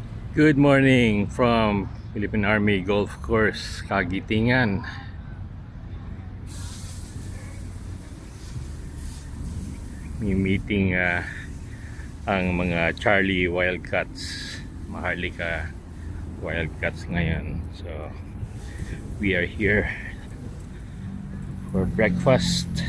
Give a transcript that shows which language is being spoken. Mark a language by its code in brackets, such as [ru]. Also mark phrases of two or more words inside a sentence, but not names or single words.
[en] Good morning from Philippine Army Golf Course, Kagitingan. [tl] May meeting ang mga Charlie Wildcats, Maharlika Wildcats ngayon. [en] So we are here for breakfast.